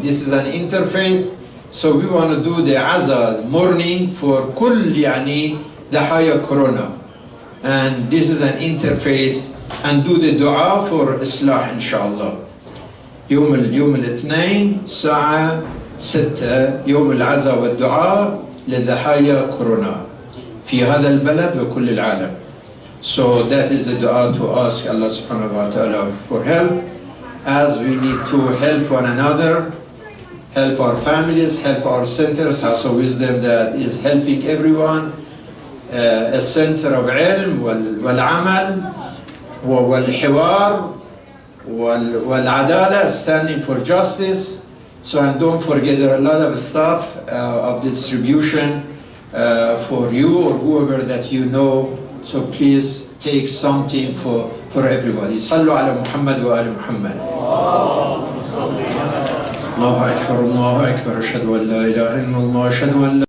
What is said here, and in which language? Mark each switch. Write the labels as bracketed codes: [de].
[en] This is an interfaith, so we want to do the Azal morning for [ar] كل يعني ضحايا [en] Corona. And this is an interfaith, and do the dua for Islah inshallah. [ar] يوم الاثنين الساعة 6 يوم العزاء والدعاء لضحايا كورونا في هذا البلد وكل العالم. [en] So that is the dua to ask Allah subhanahu wa ta'ala for help, as we need to help one another, help our families, help our centers, House of Wisdom that is helping everyone, a center of ilm [ar] والعمل والحوار والعدالة, [en] standing for justice. So, and don't forget there are a lot of stuff of distribution for you or whoever that you know. So please take something for everybody. [ar] صلوا على محمد وآل محمد. الله أكبر الله أكبر. أشهد أن لا إله إلا الله. أشهد أن